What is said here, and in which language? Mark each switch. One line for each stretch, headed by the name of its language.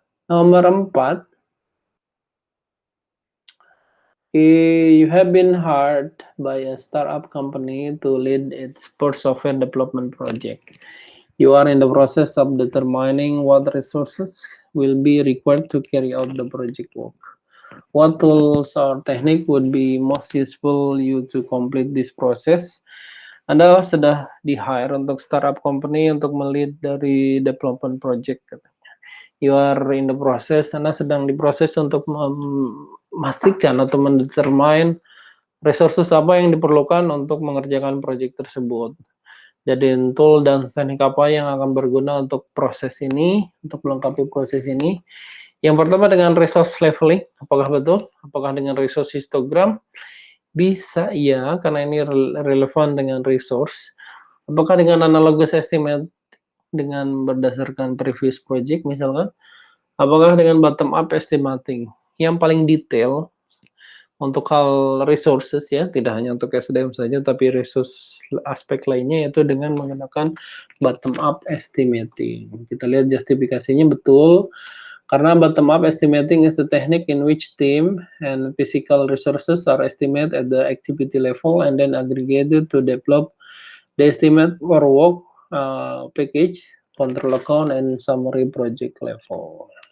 Indonesian: Nomor 4,
English: you have been hired by a startup company to lead its first software development project. You are in the process of determining what resources will be required to carry out the project work. What tools or technique would be most useful you to complete this process?
Indonesian: Anda sudah di-hire untuk startup company untuk melead dari development project.
English: You are in the process,
Indonesian: Anda sedang diproses untuk memastikan atau mendetermine resources apa yang diperlukan untuk mengerjakan proyek tersebut. Jadi tool dan teknik apa yang akan berguna untuk proses ini, untuk melengkapi proses ini. Yang pertama dengan resource leveling, apakah betul? Apakah dengan resource histogram? Bisa iya, karena ini relevan dengan resource. Apakah dengan analogous estimate dengan berdasarkan previous project misalkan? Apakah dengan bottom up estimating? Yang paling detail untuk hal resources ya, tidak hanya untuk SDM saja, tapi resource aspek lainnya yaitu dengan menggunakan bottom up estimating. Kita lihat justifikasinya betul, karena
English: bottom up estimating is the technique in which team and physical resources are estimated at the activity level and then aggregated to develop the estimate for work package, control account, and summary project level.